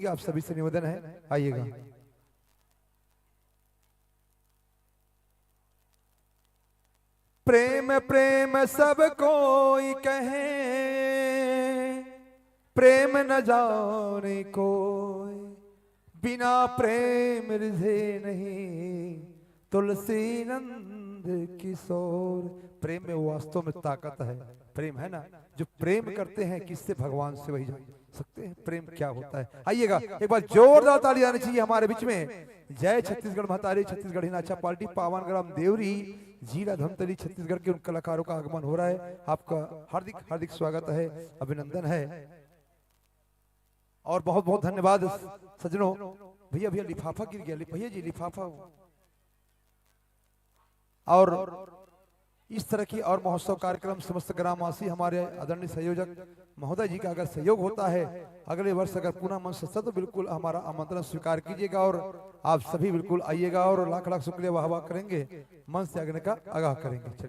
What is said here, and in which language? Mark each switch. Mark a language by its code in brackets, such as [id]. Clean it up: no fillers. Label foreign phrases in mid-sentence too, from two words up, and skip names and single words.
[hi] आप सभी से निवेदन है, आइएगा। प्रेम प्रेम सब कोई कहे, प्रेम न जाने कोई, बिना प्रेम रिझे नहीं तुलसी नंद किशोर। प्रेम में वास्तव में ताकत है, प्रेम है ना। जो प्रेम करते हैं किससे, भगवान से वही जान सकते हैं प्रेम क्या होता है। आइएगा, एक बार जोरदार ताली आनी चाहिए हमारे बीच में। जय छत्तीसगढ़ महतारी छत्तीसगढ़ी नाचा पार्टी पावन ग्राम देवरी जिला धमतरी छत्तीसगढ़ के उन कलाकारों का आगमन हो रहा है। आपका हार्दिक हार्दिक स्वागत है, अभिनंदन है और बहुत बहुत धन्यवाद सज्जनों। भैया भैया लिफाफा गिर गया, भैया जी लिफाफा। और इस तरह की और महोत्सव कार्यक्रम समस्त ग्रामवासी हमारे आदरणीय संयोजक महोदय जी का अगर सहयोग होता है, अगले वर्ष अगर पुनः मंच सस्ता, तो बिल्कुल हमारा आमंत्रण स्वीकार कीजिएगा और आप सभी बिल्कुल आइएगा और लाख लाख शुक्रिया वाह वाह करेंगे, मंच से आगने का आगाह करेंगे।